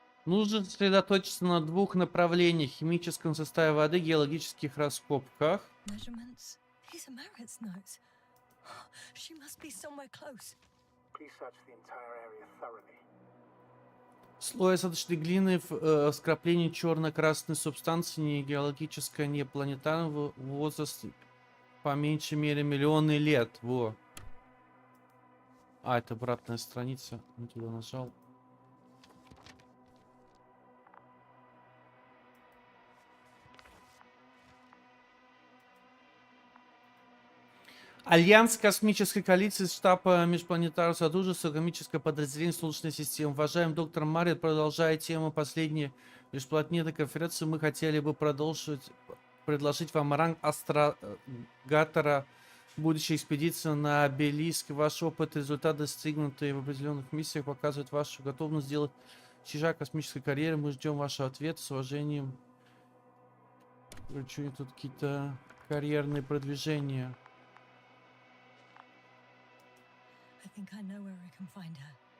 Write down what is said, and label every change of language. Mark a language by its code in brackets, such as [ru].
[ru] нужно сосредоточиться на двух направлениях: химическом составе воды, геологических раскопках. [en] Measurements. These are Marit's notes. She must be somewhere close. Please search the entire area thoroughly. [ru] Слой осадочной глины в скоплении черно-красной субстанции, не геологическая, не планетарного возраста, по меньшей мере миллионы лет. Во. А, это обратная страница. Не туда нажал. Альянс космической коалиции, штаб межпланетарного содружества, космическое подразделение Солнечной системы. Уважаемый доктор Марит, продолжая тему последней межпланетной конференции, мы хотели бы предложить вам ранг астрогатора будущей экспедиции на обелиск. Ваш опыт и результаты, достигнутые в определенных миссиях, показывают вашу готовность сделать шаг космической карьеры. Мы ждем вашего ответа. С уважением. Короче, тут какие-то карьерные продвижения. [en] I think I know where I can find her.